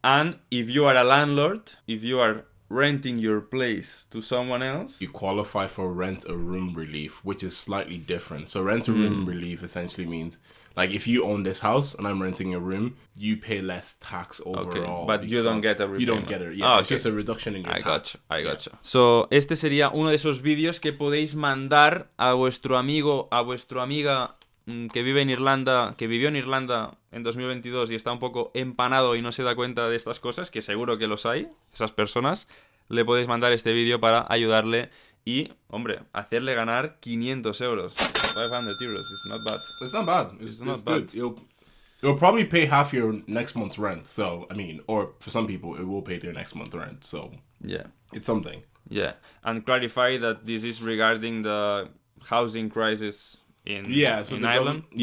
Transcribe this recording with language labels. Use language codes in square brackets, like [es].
[en] And if you are a landlord, if you are renting your place to someone else, you qualify for rent a room relief, which is slightly different. So rent a room relief essentially means like if you own this house and I'm renting a room, you pay less tax overall. Okay, but you don't get a repayment. You don't get it. Yeah, it's just a reduction in your tax. I gotcha. [es] So, este sería uno de esos vídeos que podéis mandar a vuestro amigo, a vuestra amiga que vive en Irlanda, que vivió en Irlanda en 2022 y está un poco empanado y no se da cuenta de estas cosas, que seguro que los hay, esas personas. Le podéis mandar este vídeo para ayudarle y, hombre, hacerle ganar 500 euros. [en] 500 euros, it's not bad. It's not bad. It's not bad. You'll probably pay half your next month's rent. So, I mean, or for some people, it will pay their next month's rent. So, yeah, it's something. Yeah, and clarify that this is regarding the housing crisis in Ireland.